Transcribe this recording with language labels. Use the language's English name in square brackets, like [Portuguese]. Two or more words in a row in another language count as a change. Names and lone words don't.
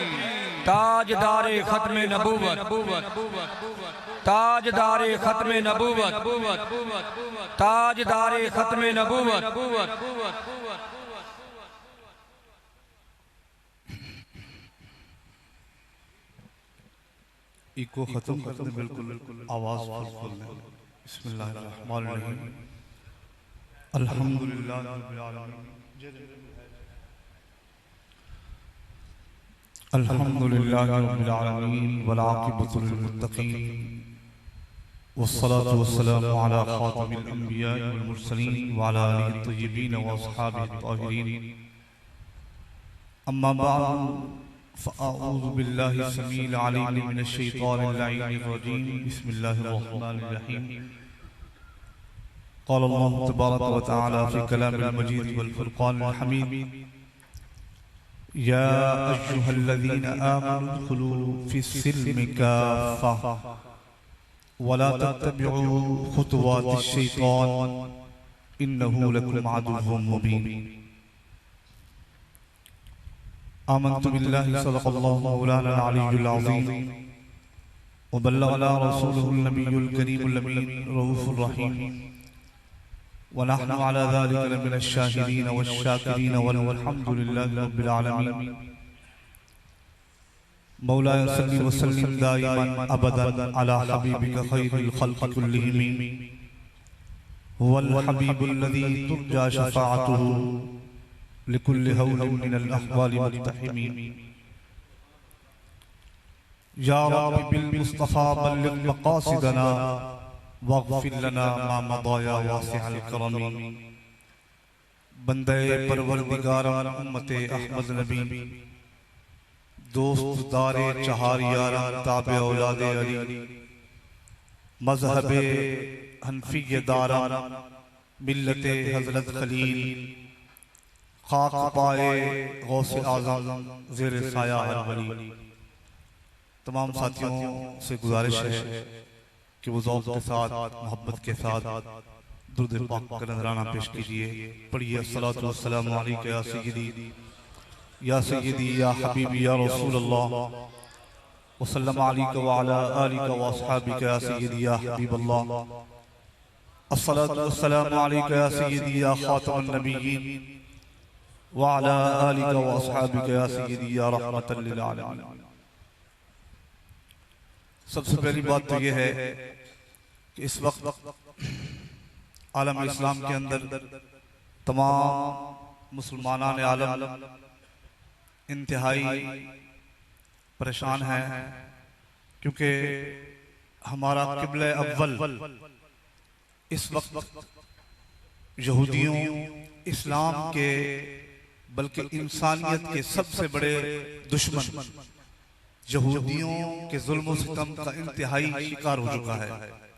[Urdu] تاجدارِ ختمِ نبوت، تاجدارِ ختمِ نبوت، تاجدارِ ختمِ نبوت. ایکو ختم کرتے بالکل آواز فل ہے. [Arabic] بسم الله الرحمن الرحيم. الحمد لله رب العالمين. الحمد لله رب العالمين والعاقبة للمتقين والصلاة والسلام على خاتم الأنبياء والمرسلين وعلى آله الطيبين وأصحابه الطاهرين. أما بعد فأعوذ بالله السميع العليم من الشيطان الرجيم. بسم الله الرحمن الرحيم. قال الله تبارك وتعالى في الكلام المجيد والفرقان الحميد. يا أيها الذين آمنوا ادخلوا في السلم كافة ولا تتبعوا خطوات الشيطان إنه لكم عدو مبين. آمنت بالله صدق الله مولانا العلي العظيم وبلغنا رسوله النبي الكريم الأمين رؤوف الرحيم ونحن على ذلك لمن الشاهدين والشاكرين والحمد لله رب العالمين. مولاي صل وسلم دائما أبدا على حبيبك خير الخلق كلهم هو الحبيب الذي ترجى شفاعته لكل هول من الأهوال مقتحمين. يا رب بالمصطفى بلغ مقاصدنا واغفر لنا ما مضى يا واسع الكرم. [Persian] بنده پروردگار امت احمد نبی دوستدار چهار یاران تابع اولاد علی مذهب حنفی داران ملت حضرت خلیل خاک پای غوث اعظم زیر سایه هر ولی. [Urdu] تمام ساتھیوں سے گزارش ہے کہ وہ ذوق کے ساتھ، محبت کے ساتھ درود پاک کا نذرانہ پیش کیجیے. [Arabic] पढ़िए الصلاة والسلام عليك يا سيدي يا حبيبي يا رسول الله وسلم عليك وعلى آلك وأصحابك يا سيدي يا حبيب الله. الصلاة والسلام عليك يا سيدي يا خاتم النبيين وعلى آلك وأصحابك يا سيدي يا رحمة للعالمين. [Urdu] سب سے پہلی بات تو یہ ہے کہ اس وقت عالم اسلام کے اندر تمام مسلمانان عالم انتہائی پریشان ہیں، کیونکہ ہمارا قبلہ اول اس وقت یہودیوں، اسلام کے بلکہ انسانیت کے سب سے بڑے دشمن یہودیوں کے ظلم ستم کا انتہائی شکار ہو چکا ہے.